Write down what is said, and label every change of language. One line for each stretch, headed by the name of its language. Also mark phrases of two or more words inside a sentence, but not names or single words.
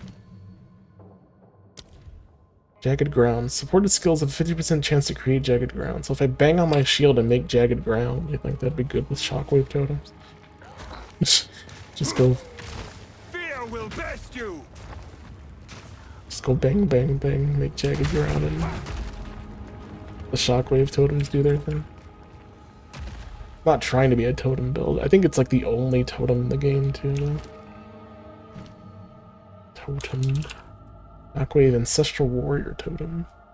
English: Jagged ground. Supported skills have a 50% chance to create jagged ground. So if I bang on my shield and make jagged ground, you think that'd be good with Shockwave Totems? Just go. Fear will best you. Just go bang, bang, bang, make jagged ground, and the Shockwave Totems do their thing. I'm not trying to be a totem build. I think it's like the only totem in the game too, though. Totem. Shockwave Ancestral Warrior Totem.